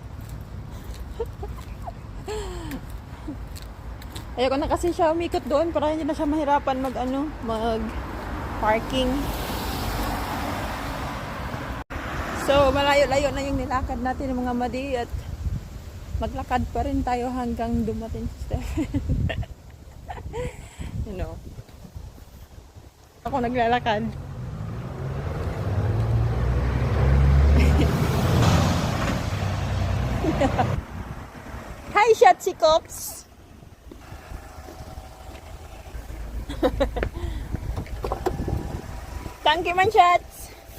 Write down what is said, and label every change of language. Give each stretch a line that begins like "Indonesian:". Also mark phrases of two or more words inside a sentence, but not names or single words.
Filipino: Ayoko na kasi siya umikot doon para hindi na siya mahirapan mag-parking. So, malayo-layo na yung nilakad natin ng mga madi at maglakad pa rin tayo hanggang dumating si Stephen.
English: You know.
Filipino: Ako naglalakad.
English: Hi, Shotzi Cops!
German: Danke, mein Schatz.